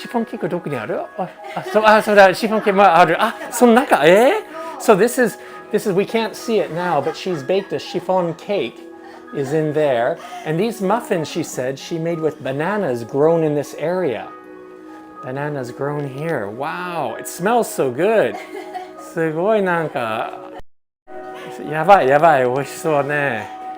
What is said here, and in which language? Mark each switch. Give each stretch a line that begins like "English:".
Japanese: シフォンケーキどこにある？そうだ、シフォンケーキもある。その中、
English: So this is we can't see it now, but she's baked a chiffon cake is in there. And these muffins, she said, she made with bananas grown in this area. Bananas grown here. Wow, it smells so good.
Japanese: すごいなんかやばいやばい美味しそうね。